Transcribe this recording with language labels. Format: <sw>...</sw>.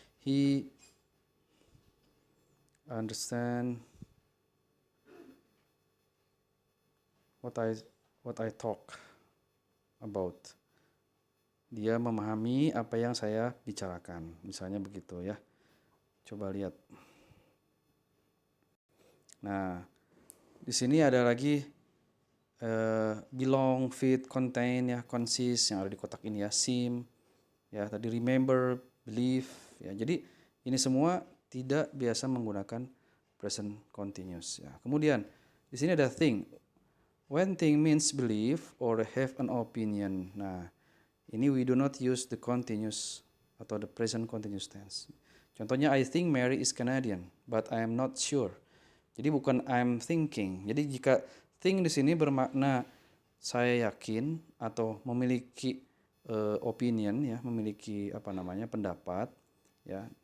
<en>He understand what I talk about.</en> <id>Dia memahami apa yang saya bicarakan. Misalnya begitu ya. Coba lihat. Nah, di sini ada lagi belong, fit, contain ya, consist yang ada di kotak ini ya, seem ya, tadi remember, believe ya. Jadi ini semua tidak biasa menggunakan present continuous ya. Kemudian di sini ada think.</id> <en>When think means believe or have an opinion.</en> <id>Nah, ini</id> <en>we do not use the continuous</en> <id>atau</id> <en>the present continuous tense.</en> <id>Contohnya</id> <en>I think Mary is Canadian, but I am not sure.</en> <id>Jadi bukan</id> <en>I'm thinking.</en> <id>Jadi jika think di sini bermakna saya yakin atau memiliki opinion ya, memiliki pendapat ya.</id>